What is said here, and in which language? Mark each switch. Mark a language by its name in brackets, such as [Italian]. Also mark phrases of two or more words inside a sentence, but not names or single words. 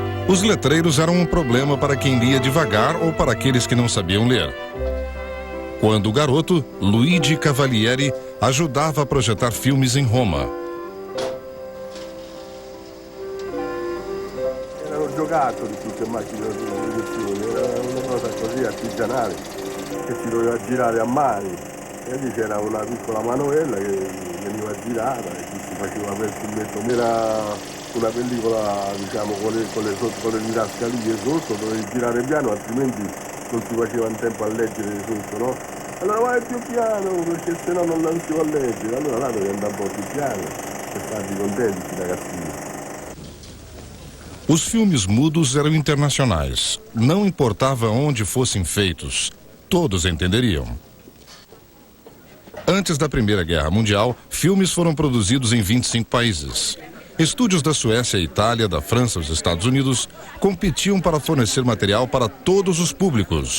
[Portuguese] Os letreiros eram um problema para quem lia devagar ou para aqueles que não sabiam ler. Quando garoto, Luigi Cavalieri ajudava a projetar filmes em Roma. [Italian] Erano giocattoli tutte macchine da proiezione, era una cosa così artigianale che si doveva girare a mano. E lì c'era una piccola manovella che veniva girata e si faceva per fumetto. Era una pellicola, diciamo, con le didascalie sotto, dovevi girare piano, altrimenti non si faceva in tempo a leggere sotto, no? Allora vai più piano, perché sennò non riuscivo a leggere. Allora là dovevi andare un po' più piano per farli contenti, ragazzini. [Portuguese] Os filmes mudos eram internacionais. Não importava onde fossem feitos, todos entenderiam. Antes da Primeira Guerra Mundial, filmes foram produzidos em 25 países. Estúdios da Suécia, Itália, da França e dos Estados Unidos competiam para fornecer material para todos os públicos.